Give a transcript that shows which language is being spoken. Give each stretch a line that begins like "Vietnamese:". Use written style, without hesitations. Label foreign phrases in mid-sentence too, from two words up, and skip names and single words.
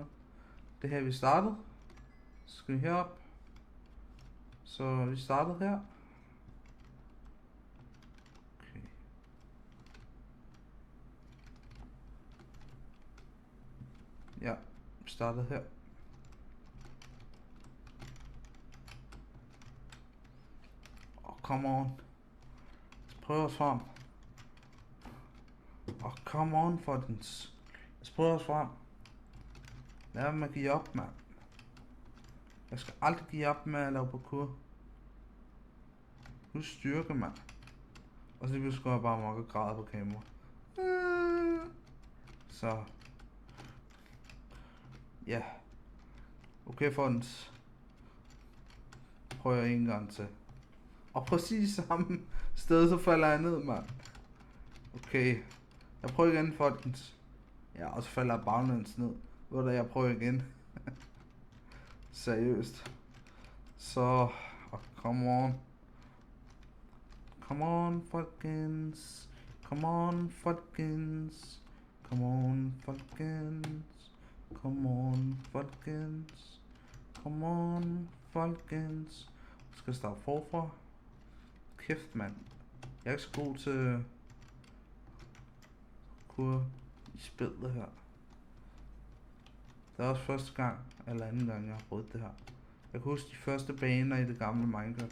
Danish: Det her vi startede. Så skal vi herop. Så vi startede her. Okay. Ja, vi startede her.
English: Come on.
Danish: Let's prøve os frem.
English: Come on, folkens.
Danish: Let's prøve os frem. Lad mig give op, mand. Jeg skal aldrig give op med at lave parkour. Nu styrke, mand. Og så lige skal jeg bare mokke græde på kamera. Så. Ja. Okay, folkens. Prøver jeg en gang til. Og præcis samme sted, så falder jeg ned, mand. Okay. Jeg prøver igen, folkens. Ja, og så falder jeg baglæns ned. Hvor der jeg prøver igen. Seriøst. Så.
English: Come on. Come on, folkens. Come on, folkens. Come on, folkens. Come on, folkens. Come on, folkens.
Danish: Jeg skal starte forfra. Kæft, mand. Jeg er ikke så god til kur i spillet her. Det er også første gang, eller anden gang, jeg har prøvet det her. Jeg kan huske de første baner i det gamle Minecraft.